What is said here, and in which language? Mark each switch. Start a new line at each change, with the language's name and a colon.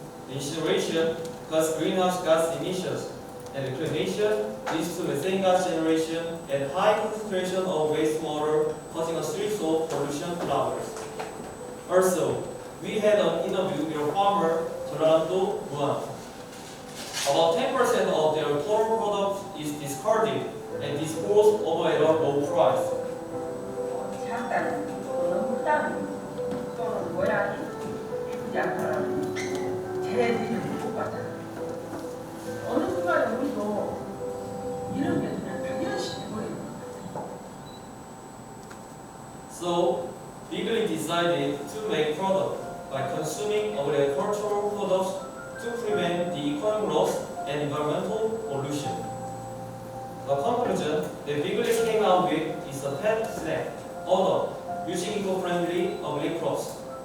English: Incineration causes greenhouse gas emissions, and reclamation leads to methane gas generation and high concentration of wastewater, causing a series of pollution flowers. Also, we had an interview with a farmer, Chonnam. About 10% of their total product is discarded and disposed of at a low price.
Korean: 작다는 또는 크다는 또는 모양이 예쁘지 않다는 쟤네들이 똑같아. 어느 순간에 우리도 이런 게 그냥 당연시 돼버리는 거야.
English: So, Bigley decided to make product by consuming agricultural products to prevent the economic loss and environmental pollution. The conclusion that Bigley came out with is a pet snack, order, using eco-friendly ugly crops.